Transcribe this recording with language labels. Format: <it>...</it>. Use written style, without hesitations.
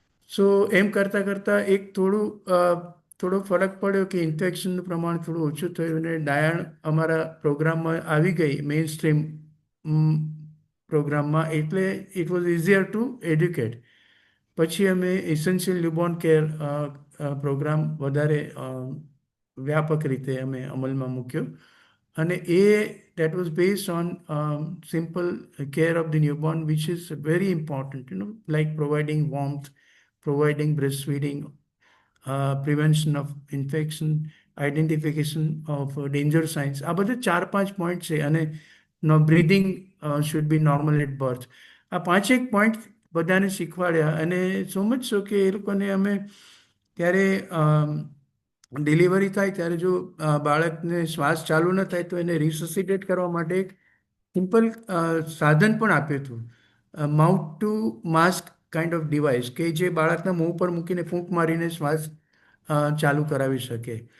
<gu>સો એમ કરતાં કરતાં એક થોડો ફરક પડ્યો કે ઇન્ફેક્શનનું પ્રમાણ થોડું ઓછું થયું અને ડાયણ અમારા પ્રોગ્રામમાં આવી ગઈ, મેઇન સ્ટ્રીમ પ્રોગ્રામમાં. એટલે</gu> <en>It was easier to educate.</en> <gu>પછી અમે એસેન્શિયલ ન્યૂબોર્ન કેર પ્રોગ્રામ વધારે વ્યાપક રીતે અમે અમલમાં મૂક્યો.</gu> <en>અને that was based on simple care of the newborn, which is very important, like providing warmth, providing breastfeeding, prevention of infection, identification of danger signs.</en> <gu>આ બધા 4-5 પોઈન્ટ છે. અને breathing</gu> <en>should be normal at birth.</en> <gu>આ પાંચેક point બધાને શીખવાડ્યા અને so much સો કે એ લોકોને અમે ત્યારે ડિલિવરી થાય ત્યારે જો બાળકને શ્વાસ ચાલુ ન થાય તો એને રિસસિટેટ કરવા માટે એક સિમ્પલ સાધન પણ આપ્યું હતું,</gu> <en>mouth to mask kind of device,</en> <gu>કે જે બાળકના મોં પર મૂકીને ફૂંક મારીને શ્વાસ ચાલુ કરાવી શકે.</gu>